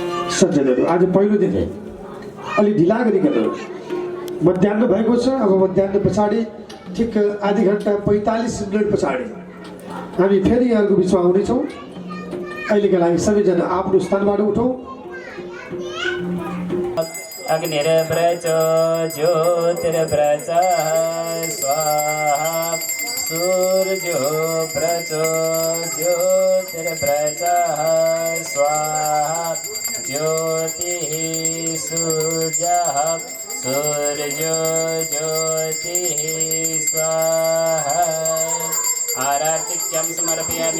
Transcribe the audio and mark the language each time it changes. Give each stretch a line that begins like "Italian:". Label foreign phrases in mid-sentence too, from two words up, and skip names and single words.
Nepali: सज्जनहरू आज पहिलो दिन अलि ढिला गरिकन मध्याह्न भएको छ। अब मध्याह्न पछाडि ठिक आधी घन्टा 45 मिनट पछाडि हामी फेरि यहाँको बिचमा आउनेछौँ। अहिलेका लागि सबैजना आफ्नो स्थानबाट उठौँ।
Sanskrit: अग्निर्व्रज ज्योतिर्व्रज स्वाहा सूर्यो व्रज ज्योतिर्व्रज स्वाहा ज्योतिः सूर्यः सूर्यो ज्योतिः स्वाहा आरातिक्यं समर्पयामि।